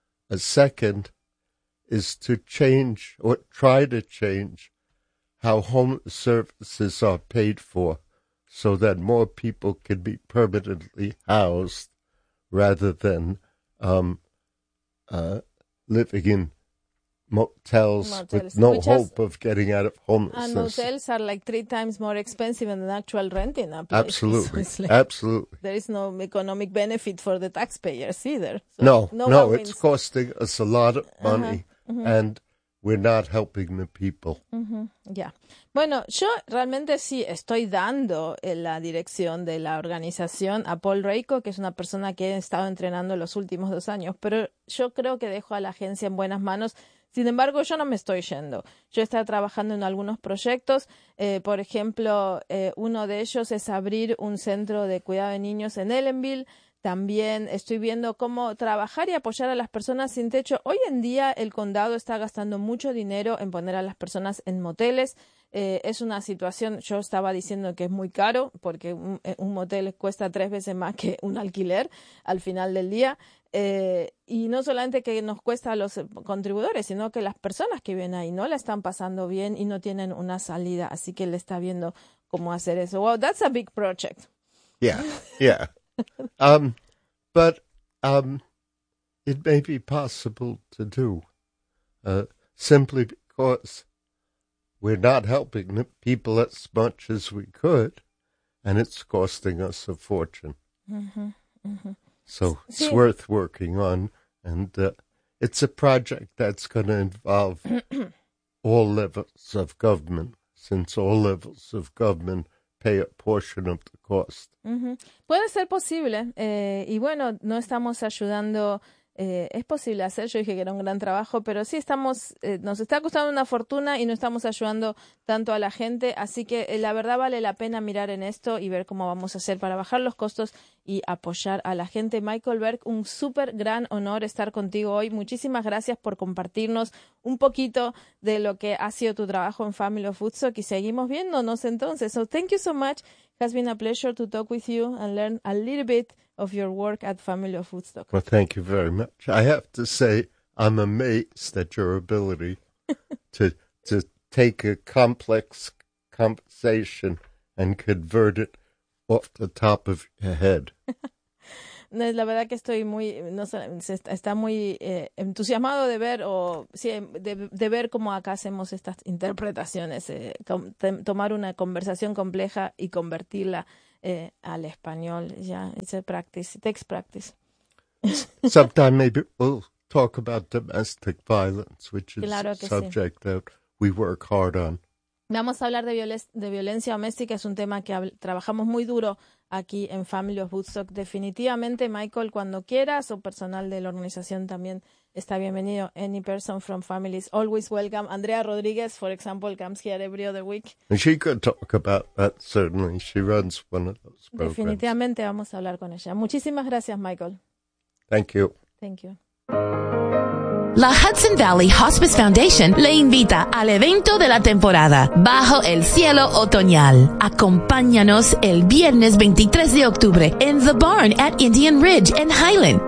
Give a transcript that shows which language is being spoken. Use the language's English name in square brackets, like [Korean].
[English] A second is to change or try to change how home services are paid for so that more people can be permanently housed rather than living in motels with no hope of getting out of homelessness. And motels are like 3 times more expensive than an actual renting a place. Absolutely, so like, absolutely. There is no economic benefit for the taxpayers either. So no, it's costing us a lot of money, and we're not helping the people. Uh-huh. Yeah. [Spanish] Bueno, yo realmente sí estoy dando en la dirección de la organización a Paul Reiko, que es una persona que he estado entrenando los últimos 2 años, pero yo creo que dejo a la agencia en buenas manos. Sin embargo, yo no me estoy yendo. Yo estaba trabajando en algunos proyectos. Por ejemplo, uno de ellos es abrir un centro de cuidado de niños en Ellenville. También estoy viendo cómo trabajar y apoyar a las personas sin techo. Hoy en día el condado está gastando mucho dinero en poner a las personas en moteles. Es una situación, yo estaba diciendo que es muy caro porque un motel cuesta 3 veces más que un alquiler al final del día. Y no solamente que nos cuesta a los contribuidores, sino que las personas que viven ahí no la están pasando bien y no tienen una salida. Así que él está viendo cómo hacer eso. [English] Wow, that's a big project. Yeah. But it may be possible to do simply because we're not helping the people as much as we could, and it's costing us a fortune. Mm-hmm, mm-hmm. So it's worth working on, and it's a project that's going to involve all levels of government, since all levels of government pay a portion of the cost. Mm-hmm. [Spanish] Puede ser posible, y bueno, no estamos ayudando. Es posible hacer, yo dije que era un gran trabajo, pero sí estamos, nos está costando una fortuna y no estamos ayudando tanto a la gente, así que la verdad vale la pena mirar en esto y ver cómo vamos a hacer para bajar los costos y apoyar a la gente. Michael Berg, un súper gran honor estar contigo hoy. Muchísimas gracias por compartirnos un poquito de lo que ha sido tu trabajo en Family of Woodstock y seguimos viéndonos entonces. [English] So thank you so much. It has been a pleasure to talk with you and learn a little bit of your work at Family of Woodstock. Well, thank you very much. I have to say, I'm amazed at your ability to take a complex conversation and convert it off the top of your head. [Spanish] No, la verdad que estoy muy, no sé, está muy entusiasmado de ver o sí, de ver cómo acá hacemos estas interpretaciones, tomar una conversación compleja y convertirla al español. [English] Yeah, it's a practice. It takes practice. Sometime maybe we'll talk about domestic violence, which is [Spanish] claro [English] a subject [Spanish] sí. [English] that we work hard on. [Spanish] Vamos a hablar de violencia doméstica. Es un tema que trabajamos muy duro aquí en Family of Woodstock. Definitivamente, Michael, cuando quieras, o personal de la organización también está bienvenido. [English] Any person from families, always welcome. Andrea Rodriguez, for example, comes here every other week. And she could talk about that, certainly. She runs one of those programs. [Spanish] Definitivamente vamos a hablar con ella. Muchísimas gracias, Michael. [English] Thank you. Thank you. [Spanish] La Hudson Valley Hospice Foundation le invita al evento de la temporada Bajo el Cielo Otoñal. Acompáñanos el viernes 23 de octubre en The Barn at Indian Ridge en Highland.